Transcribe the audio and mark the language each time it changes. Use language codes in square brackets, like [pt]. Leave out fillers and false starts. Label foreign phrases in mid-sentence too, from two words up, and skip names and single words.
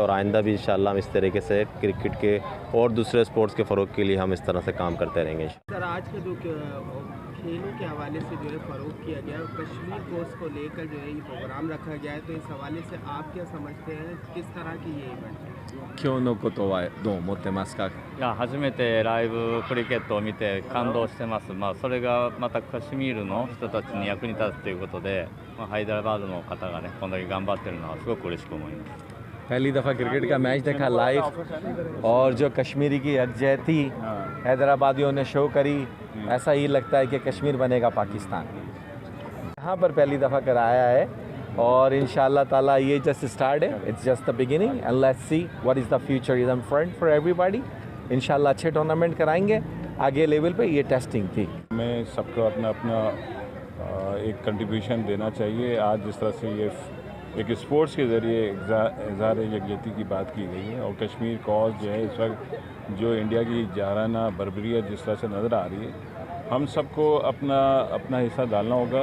[ur] اور آئندہ بھی ان شاء اللہ ہم اس طریقے سے کرکٹ کے اور دوسرے اسپورٹس کے فروغ کے لیے ہم اس طرح سے کام کرتے رہیں گے. سر، آج کا جو کھیلوں کے حوالے سے جو ہے فروغ کیا گیا، کشمیر کورس کو لے کر جو ہے یہ پروگرام رکھا گیا ہے، تو اس حوالے سے آپ کیا سمجھتے ہیں، کس طرح کی یہ ایونٹ ہے? [ja] 今日のことはどう思ってますか？いや、初めてライブクリケットを見て感動してます。それがまたカシミールの人たちに役に立つということで、ハイダラバードの方がね、こんだけ頑張ってるのはすごく嬉しく思います。 [ur] پہلی دفعہ کرکٹ کا میچ دیکھا لائیو، اور جو کشمیری کی یکجہتی حیدرآبادیوں نے شو کری، ایسا ہی لگتا ہے کہ کشمیر بنے گا پاکستان. یہاں پر پہلی دفعہ کرایا ہے اور ان شاء اللہ تعالیٰ یہ [en] just start [ur] ہے, [en] It's just the beginning and let's see what is the future is in front for everybody. [ur] ان شاء اللہ اچھے ٹورنامنٹ کرائیں گے، آگے لیول پہ یہ ٹیسٹنگ تھی. ہمیں سب کو اپنا اپنا ایک کنٹریبیوشن دینا چاہیے. آج جس طرح سے یہ ایک اسپورٹس کے ذریعے اظہار یکجہتی کی بات کی گئی ہے، اور کشمیر کاز جو ہے اس وقت جو انڈیا کی جارحانہ بربریت جس طرح سے نظر آ رہی ہے، ہم سب کو اپنا اپنا حصہ ڈالنا ہوگا.